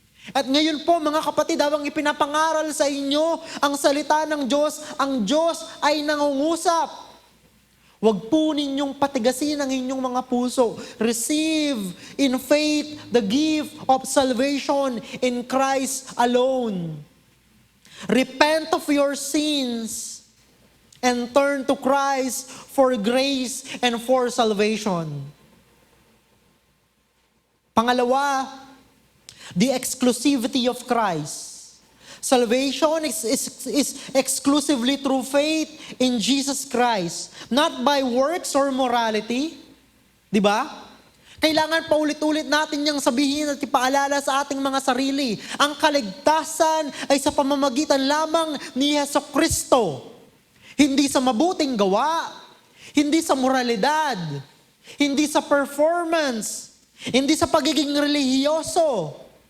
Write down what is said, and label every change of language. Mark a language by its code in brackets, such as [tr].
[tl] At ngayon po mga kapatid, habang ipinapangaral sa inyo ang salita ng Diyos, ang Diyos ay nangungusap. Huwag po ninyong patigasin ang inyong mga puso. [en] Receive in faith the gift of salvation in Christ alone. Repent of your sins and turn to Christ for grace and for salvation. [tl] Pangalawa, [en] the exclusivity of Christ. Salvation is exclusively through faith in Jesus Christ, not by works or morality. [tl] Di ba? Kailangan paulit-ulit natin niyang sabihin at ipaalala sa ating mga sarili. Ang kaligtasan ay sa pamamagitan lamang ni Jesucristo. Hindi sa mabuting gawa, hindi sa moralidad, hindi sa performance, hindi sa pagiging relihiyoso.